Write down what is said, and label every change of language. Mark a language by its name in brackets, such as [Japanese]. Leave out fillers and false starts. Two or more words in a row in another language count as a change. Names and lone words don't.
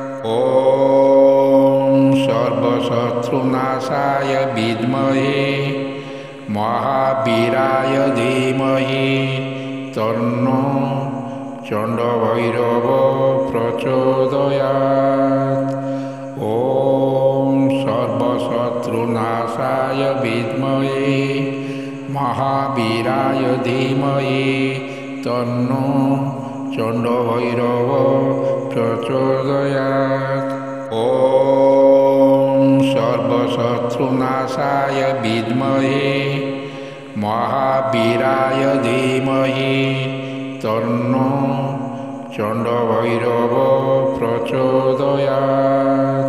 [Sanskrit] ওম সর্বশত্রুনাশায় বিদ্মহে মহাবীরায় ধীমহি তন্নো চণ্ডভৈরব প্রচোদয়াৎ। ওম সর্বশত্রুনাশায় বিদ্মহে মহাবীরায় ধীমহি তন্নো চণ্ডভৈরব প্রচোদয়াৎ। ওম सर्वशत्रुनाशाय विद्महे महावीराय धीमहि तन्नो चण्डभैरव प्रचोदयात्।